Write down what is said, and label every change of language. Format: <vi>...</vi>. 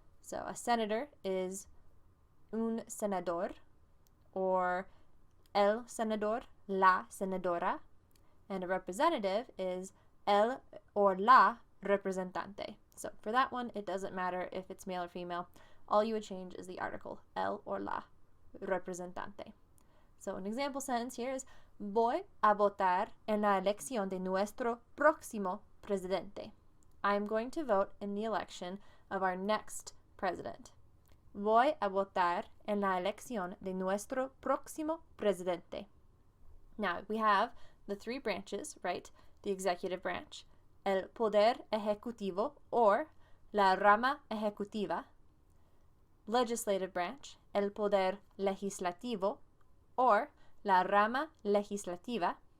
<en>So a senator is</en> <es>un senador, or el senador, la senadora.</es> <en>And a representative is el or la representante. So for that one, it doesn't matter if it's male or female. All you would change is the article, el or la representante. So an example sentence here is,</en> <es>voy a votar en la elección de nuestro próximo presidente.</es> <en>I'm going to vote in the election of our next president.</en> <es>Voy a votar en la elección de nuestro próximo presidente.</es> <en>Now, we have the three branches, right? The executive branch,</en> <es>el poder ejecutivo, or la rama ejecutiva.</es> <en>Legislative branch,</en> <es>el poder legislativo, or la rama legislativa.</es>